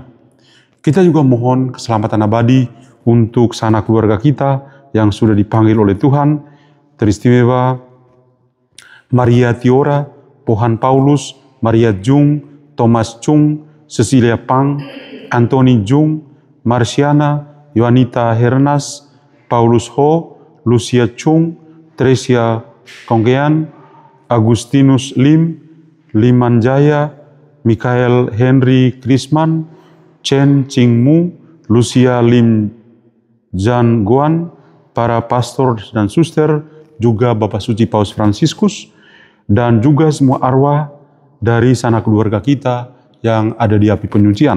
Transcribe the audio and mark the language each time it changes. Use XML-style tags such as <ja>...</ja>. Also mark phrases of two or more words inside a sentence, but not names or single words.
<id>Kita juga mohon keselamatan abadi untuk sanak keluarga kita yang sudah dipanggil oleh Tuhan, teristimewa Maria Tiora, Pohan Paulus, Maria Jung, Thomas Chung, Cecilia Pang, Anthony Jung, Marciana, Yohanita Hernas, Paulus Ho, Lucia Chung, Tresia Konggean, Agustinus Lim, Liman Jaya, Mikael Henry Krisman, Chen Ching Mu, Lucia Lim Jan Guan, para pastor dan suster, juga Bapak Suci Paus Fransiskus, dan juga semua arwah dari sanak keluarga kita yang ada di api penyucian.</id>